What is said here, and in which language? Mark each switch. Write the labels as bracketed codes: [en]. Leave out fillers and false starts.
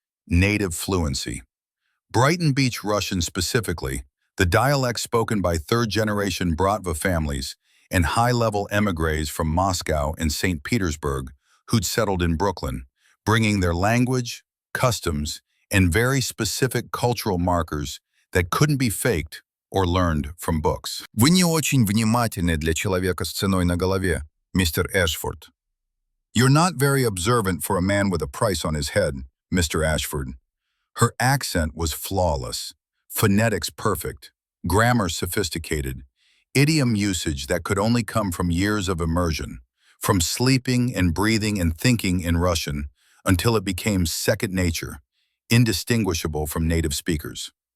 [en] Native fluency. Brighton Beach Russian specifically, the dialect spoken by third-generation Bratva families and high-level émigrés from Moscow and St. Petersburg who'd settled in Brooklyn, bringing their language, customs, and very specific cultural markers that couldn't be faked or learned from books. [ru] Вы не очень внимательны для человека с ценой на голове, Mr. Ashford. [en] You're not very observant for a man with a price on his head, Mr. Ashford. Her accent was flawless, phonetics perfect, grammar sophisticated, idiom usage that could only come from years of immersion, from sleeping and breathing and thinking in Russian until it became second nature, indistinguishable from native speakers.